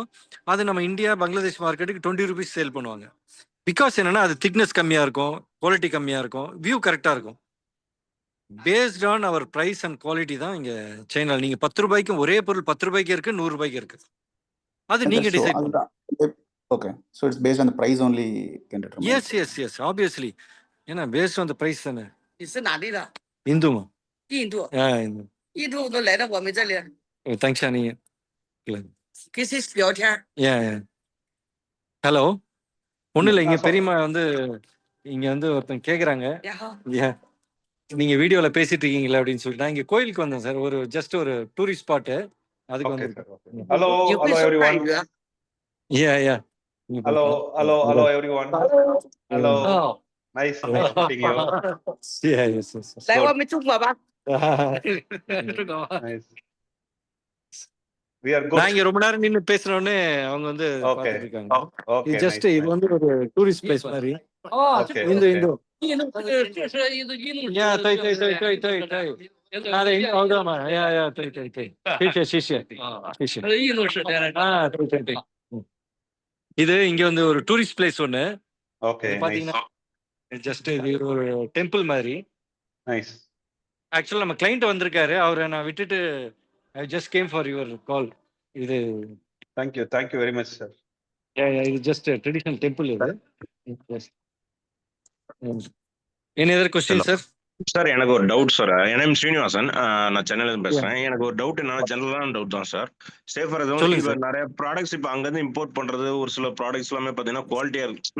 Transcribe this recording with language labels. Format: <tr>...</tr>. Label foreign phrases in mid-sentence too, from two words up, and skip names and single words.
<ta>அது நம்ம இந்தியா, பங்களாதேஷ் மார்க்கெட்டுக்கு 20 ருபீஸ் சேல் பண்ணுவாங்க. பிகாஸ் என்னன்னா அது திக்னஸ் கம்மியாக இருக்கும், குவாலிட்டி கம்மியாக இருக்கும், வியூ கரெக்டாக இருக்கும்.</ta> <en>based on our price and quality</en> <ta>தான் இங்கே சைனாவில். நீங்கள் 10 ரூபாய்க்கு ஒரே பொருள் 10 ரூபாய்க்கு இருக்கு, 100 ரூபாய்க்கு இருக்கு. அது நீங்கள் டிசைட் பண்ணலாம்.</ta> <en>okay, so it's based on the price only can determine. yes yes yes obviously.</en> <ta>ஏன்னா</ta> <en>based on the price</en> <ta>தானே.</ta> <zh>你是哪里的？</zh> <ta>இந்துமா?</ta> <zh>印度，</zh> <ta>இந்து.</ta> <zh>印度都来到我们这里，</zh> <ta>தேங்க்ஸா நீ.</ta> <zh>跟谁聊天？</zh> <ta>ஹலோ. ஒன்றும் இல்லை, இங்கே சொல்லுங்க. பெரியம்மா வந்து இங்கே வந்து ஒருத்தங்க கேட்குறாங்க,</ta> <zh>然后</zh> <ta>நீங்கள் வீடியோவில் பேசிட்டு இருக்கீங்களா அப்படின்னு சொல்லிட்டு. நான் இங்கே கோயிலுக்கு வந்தேன் சார், ஒரு ஜஸ்ட் ஒரு</ta> <en>tourist spot,</en> <ta>அதுக்கு ஓகே வந்து. சார். ஓகே. ஹலோ</ta> <zh>你会</zh> <ta>ஹலோ</ta> <zh>说</zh> <en>எவ்ரி</en> <zh>泰</zh> <en>ஒன்.</en> <zh>语啊？</zh> <en>hello hello hello every one. hello.</en> <zh>哦，</zh> <en>nice meeting you.</en> <zh>来我们中国吧。</zh> <en>நைஸ். we are good.</en> <ta>நான் இங்க ரொம்ப நேரம் நின்று பேசுறோன்னு அவங்க வந்து ஓகே பார்த்துட்டு இருக்காங்க. ஓகே. இது ஜஸ்ட் இது வந்து ஒரு</ta> <en>tourist place</en> <ta>மாதிரி. 哦， ஓகே இந்து ஓகே. இந்து.</ta> <zh>印度这是印度印度。对。对，好的嘛，对，谢谢。印度是的。</zh> <ta>对。இது இங்க வந்து ஒரு</ta> <en>tourist place</en> <ta>ஒண்ணு. ஓகே இது நைஸ் பாத்தீங்கன்னா ஜஸ்ட் இது ஒரு டெம்பிள் மாதிரி. நைஸ். ஆக்சுவலா நம்ம கிளைண்ட் வந்திருக்காரு, அவரை நான் விட்டுட்டு</ta> <en>I just came for your call.</en> <ta>இது</ta> <en>thank you very much sir.</en> <ta>இது ஜஸ்ட்</ta> <en>traditional temple</en> <ta>இது.</ta> <en>any other question sir?</en> <ta>சார் எனக்கு ஒரு டவுட் சார். என் நேம் ஸ்ரீனிவாசன், நான் சென்னையில இருந்து பேசுறேன். எனக்கு ஒரு டவுட் என்னன்னா, ஜெனரலான டவுட் தான் சார். சேஃபர் சொல்லுங்க இப்போ சார். நிறைய ப்ராடக்ட்ஸ் இப்போ அங்கேருந்து இம்போர்ட் பண்றது, ஒரு சில ப்ராடக்ட்ஸ் எல்லாமே பார்த்தீங்கன்னா குவாலிட்டியா இருக்கு.</ta>